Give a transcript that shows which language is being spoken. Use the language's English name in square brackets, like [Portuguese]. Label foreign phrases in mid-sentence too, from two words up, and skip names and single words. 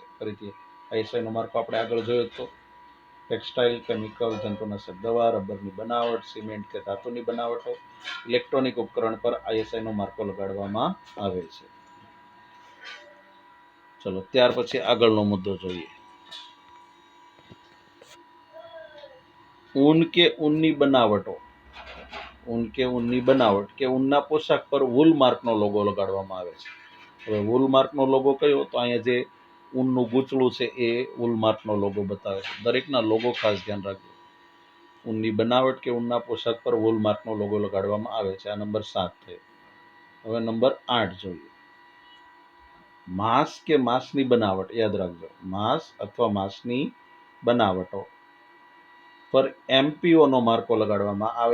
[Gujarati] ફરીથી ISIનો માર્કો આપણે આગળ જોયો તો ટેક્સટાઇલ, કેમિકલ, જંતુનાશક દવા, રબરની બનાવટ, સિમેન્ટ કે ધાતુની બનાવટો, ઇલેક્ટ્રોનિક ઉપકરણ પર ISIનો માર્કો લગાડવામાં આવે છે. ચલો, ત્યાર પછી આગળનો મુદ્દો જોઈએ. ઊન કે ઊનની બનાવટો, ઊન કે ઊનની બનાવટ કે ઊનના પોશાક પર વૂલ માર્કનો લોગો લગાડવામાં આવે છે. હવે વૂલ માર્કનો લોગો કયો? તો અહીંયા જે ઊનનું ગૂંચળું છે એ વૂલ માર્કનો લોગો બતાવે છે. દરેકના લોગો ખાસ ધ્યાન રાખજો. ઊનની બનાવટ કે ઊનના પોશાક પર વૂલ માર્કનો લોગો લગાડવામાં આવે છે. આ નંબર 7 થયો. હવે નંબર 8 જોઈએ. માંસ કે માંસની બનાવટ, યાદ રાખજો, માંસ અથવા માંસની બનાવટો પર MPOનો માર્કો લગાડવામાં આવે.